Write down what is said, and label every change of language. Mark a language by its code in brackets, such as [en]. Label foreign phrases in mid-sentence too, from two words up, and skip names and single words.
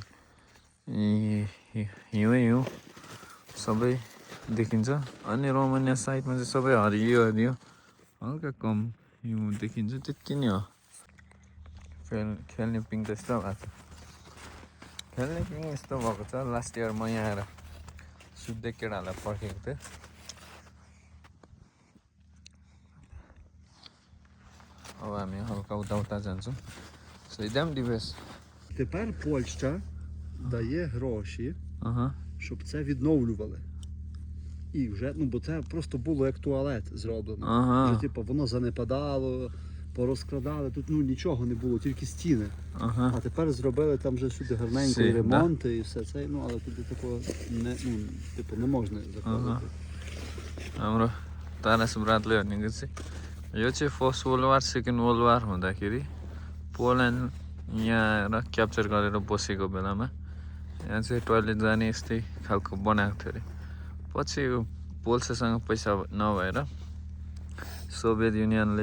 [ne] हिउँ सबै देखिन्छ अनि रोमानिया साइडमा चाहिँ सबै हरियो हरियो हल्का कम हिउँ देखिन्छ त्यति नै हो खेल्ने पिङ त यस्तो भएको छ खेल्ने पिङ यस्तो भएको छ [en] last year [ne] म यहाँ आएर सुत्दै केटाहरूलाई पर्खेको थिएँ अब हामी हल्का उता जान्छौँ so [uk] йдемо дивись Тепер Польща дає гроші, щоб це відновлювали. І вже, бо це просто було як туалет зроблено. Вже типу воно занепадало, порозкрадали, тут нічого не було, тільки стіни. А тепер зробили там вже сюди гарненько і ремонти, і все це, але туди такого не можна заходити. [ne] हाम्रो तारा सुब्रातले भनेको चाहिँ यो चाहिँ [en] first world war second world war [ne] हुँदाखेरि पोल्यान्ड यहाँ क्याप्चर गरेर बसेको बेलामा यहाँ चाहिँ टोइलेट जाने यस्तै खालको बनाएको थियो अरे पछि पोल्सेसँग पैसा नभएर सोभियत युनियनले